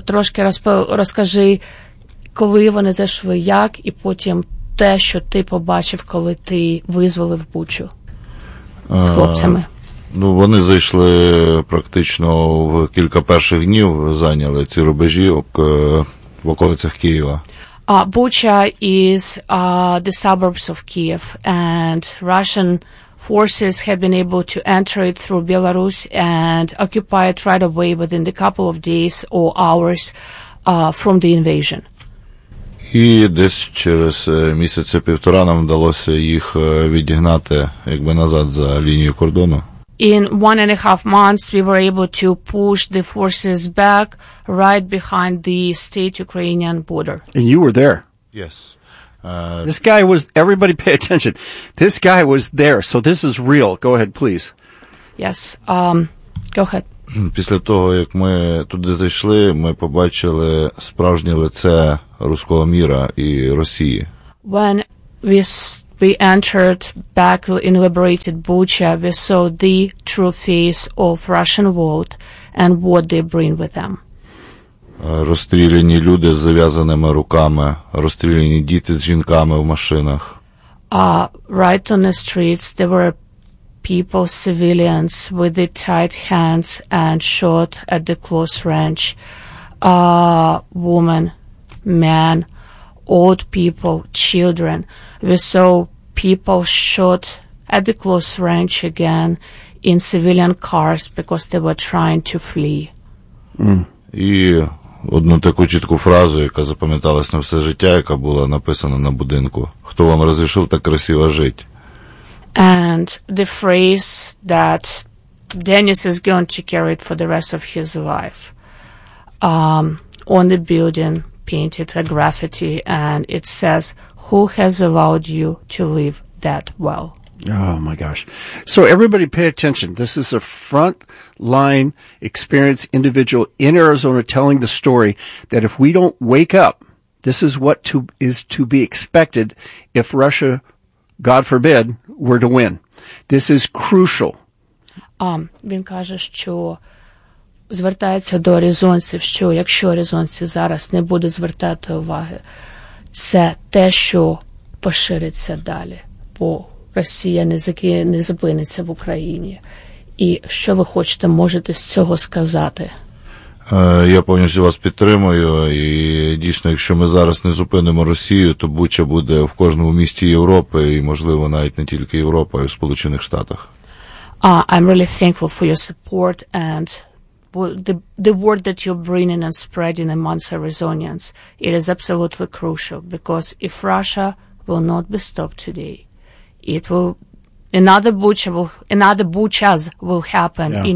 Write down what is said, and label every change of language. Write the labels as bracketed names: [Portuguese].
[Ukrainian] Трошки розкажи, коли вони зійшли, як, і потім те, що ти побачив, коли ти визволив Бучу з хлопцями. Ну, вони зайшли практично в кілька перших днів, зайняли ці рубежі в околицях Києва. [English] Буча is the suburbs of Kyiv, and Russian forces have been able to enter it through Belarus and occupy it right away within a couple of days or hours from the invasion. [Ukrainian] І десь через місяця півтора нам вдалося їх відігнати якби назад за лінію кордону. [English] In 1.5 months, we were able to push the forces back right behind the state-Ukrainian border. And you were there. Yes. This guy was, everybody pay attention. This guy was there. So this is real. Go ahead, please. Yes. Go ahead. [Ukrainian] Після того, як ми туди зайшли, ми побачили справжнє лице руського міра і Росії. [English] When we entered back in liberated Bucha, we saw the true face of Russian world and what they bring with them. [Ukrainian] Розстріляні люди з зав'язаними руками, розстріляні діти з жінками в машинах. [English] Right on the streets, there were people, civilians, with the tight hands and shot at the close range. Woman, man, old people, children. We saw people shot at the close range again in civilian cars because they were trying to flee. [Ukrainian] Одну таку чітку фразу, яка запам'яталась на все життя, яка була написана на будинку. Хто вам розрішив так красиво жити? [English] And the phrase that Dennis is going to carry for the rest of his life. On the building painted a graffiti and it says, "Who has allowed you to live that well?" Oh my gosh. So everybody pay attention. This is a front line experience individual in Arizona telling the story that if we don't wake up, this is what is to be expected if Russia, God forbid, were to win. This is crucial. [Ukrainian] Він каже, що звертається до аризонців, що якщо аризонці зараз не будуть звертати уваги, це те, що пошириться далі. Бо Росія не зупиниться в Україні. І що ви хочете, можете з цього сказати? Я повністю вас підтримую. І дійсно, якщо ми зараз не зупинимо Росію, то Буча буде в кожному місті Європи і, можливо, навіть не тільки Європа, а й в Сполучених Штатах. [English] I'm really thankful for your support and the word that you're bringing and spreading amongst Arizonians. It is absolutely crucial because if Russia will not be stopped today, it will another Buchas will happen yeah.